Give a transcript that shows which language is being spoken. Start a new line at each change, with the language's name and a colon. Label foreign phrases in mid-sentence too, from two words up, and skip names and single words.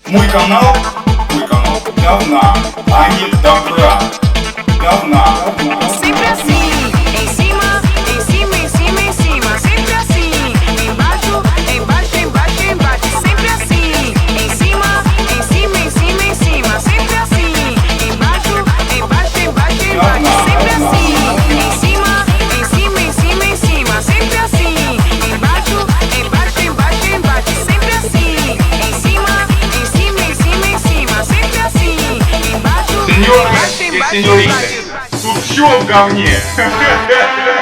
Russian: Мой канал говна, а не добра. Говна.
Portuguese: Sempre assim, em cima, em cima, em cima, em cima. Sempre assim, embaixo, embaixo, embaixo, embaixo. Sempre assim, em cima, em cima, em cima, em cima. Sempre assim, embaixo, embaixo, embaixo, embaixo. Sempre assim, em cima, em cima, em cima, em cima. Sempre assim, embaixo, embaixo, embaixo, embaixo. Sempre assim, em cima, em cima, em cima, em cima. Sempre assim, embaixo,
Russian: Сеньоры
Portuguese: embaixo,
Russian: и
Portuguese: embaixo,
Russian: сеньориты,
Portuguese: embaixo.
Russian: тут все в говне.